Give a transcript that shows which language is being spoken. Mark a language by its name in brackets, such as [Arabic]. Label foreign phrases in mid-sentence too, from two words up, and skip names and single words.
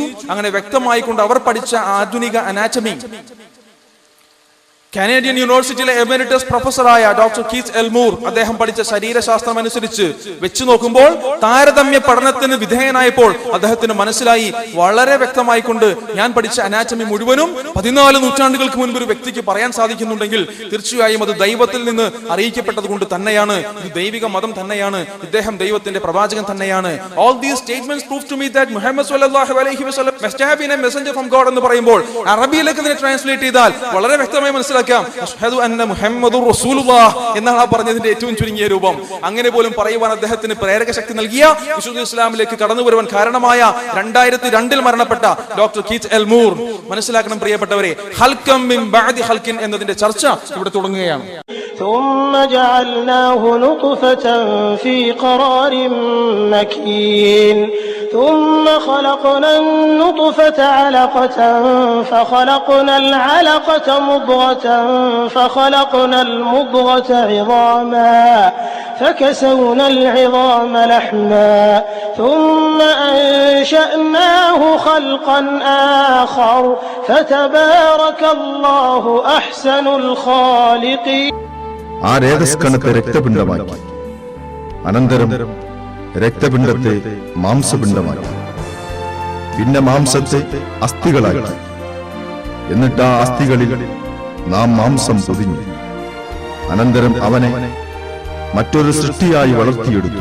[Malayalam] അങ്ങനെ വ്യക്തമായി കൊണ്ട് അവർ പഠിച്ച ആധുനിക അനാറ്റമി, കാനേഡിയൻ യൂണിവേഴ്സിറ്റിയിലെ എമരിറ്റസ് പ്രൊഫസറായ ഡോക്ടർ കീത്ത് എൽമൂർ അദ്ദേഹം പഠിച്ച ശരീരശാസ്ത്രം അനുസരിച്ച് വെച്ച് നോക്കുമ്പോൾ, താരതമ്യ പഠനത്തിന് വിധേയനായപ്പോൾ അദ്ദേഹത്തിന് മനസ്സിലായി വളരെ വ്യക്തമായി കൊണ്ട് ഞാൻ പഠിച്ച അനാറ്റമി മുഴുവനും 14 നൂറ്റാണ്ടുകൾക്ക് മുൻപ് ഒരു വ്യക്തിക്ക് പറയാൻ സാധിക്കുന്നുണ്ടെങ്കിൽ തീർച്ചയായും അത് ദൈവത്തിൽ നിന്ന് അറിയിക്കപ്പെട്ടത് കൊണ്ട് തന്നെയാണ്, ഇത് ദൈവിക മതം തന്നെയാണ്, ഇദ്ദേഹം ദൈവത്തിന്റെ പ്രവാചകൻ തന്നെയാണ്. [English] All these statements prove to me that Muhammad [Arabic] صلى الله عليه وسلم [English] must have been a messenger from God [Malayalam] എന്ന് പറയുമ്പോൾ അറബിയിലേക്ക് ഇതിനെ ട്രാൻസ്ലേറ്റ് ചെയ്താൽ വളരെ വ്യക്തമായി മനസ്സിലാക്കാം [Arabic] أشهد أن محمدا رسول الله [Malayalam] എന്നാണ് ആ പറഞ്ഞതിന്റെ ഏറ്റവും ചുരുങ്ങിയ രൂപം. അങ്ങനെ പോലും പറയുവാൻ അദ്ദേഹത്തിന് പ്രേരക ശക്തി നൽകിയ, വിശുദ്ധ ഇസ്ലാമിലേക്ക് കടന്നു വരുവാൻ കാരണമായ 2002 മരണപ്പെട്ട ഡോക്ടർ കീത്ത് എൽമൂർ. മനസ്സിലാക്കണം പ്രിയപ്പെട്ടവരെ, [Arabic] خلقا من بعد خلق [Malayalam] എന്നതിന്റെ ചർച്ച ഇവിടെ തുടങ്ങുകയാണ്. [Arabic] ثم جعلناه نطفة في قرار مكين ثم خلقنا النطفة علقة فخلقنا العلقة مضغة فخلقنا المضغة عظاما فكسونا العظام لحما ثم أنشأناه خلقا آخر فتبارك الله أحسن الخالقين. [Malayalam] ആ രേതസ്കണത്തെ രക്തപിണ്ഡമാക്കി, അനന്തരം രക്തപിണ്ഡത്തെ മാംസപിണ്ഡമാക്കി, പിന്നെ മാംസത്തെ അസ്ഥികളാക്കി, എന്നിട്ട് ആ അസ്ഥികളിൽ നാം മാംസം പൊതിഞ്ഞു. അനന്തരം അവനെ മറ്റൊരു സൃഷ്ടിയായി വളർത്തിയെടുത്തു.